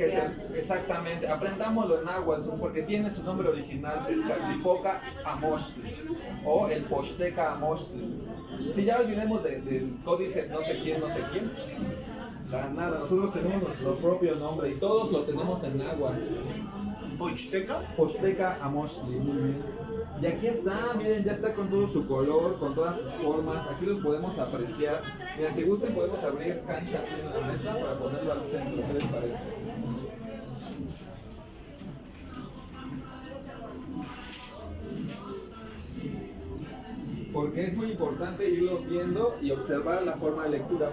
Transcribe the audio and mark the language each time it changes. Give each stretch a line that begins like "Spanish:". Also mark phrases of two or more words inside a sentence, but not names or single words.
Spanish: Exactamente, aprendámoslo en náhuatl porque tiene su nombre original, Tezcatlipoca Amoxtli o el Posteca Amoxtli. Si ya olvidemos del códice no sé quién, para nada, nosotros tenemos nuestro propio nombre y todos lo tenemos en náhuatl. ¿Posteca? Posteca Amoxtli, muy bien. Y aquí está, miren, ya está con todo su color, con todas sus formas, aquí los podemos apreciar. Mira, si gustan podemos abrir cancha así en la mesa para ponerlo al centro, ¿qué les parece? Porque es muy importante irlos viendo y observar la forma de lectura.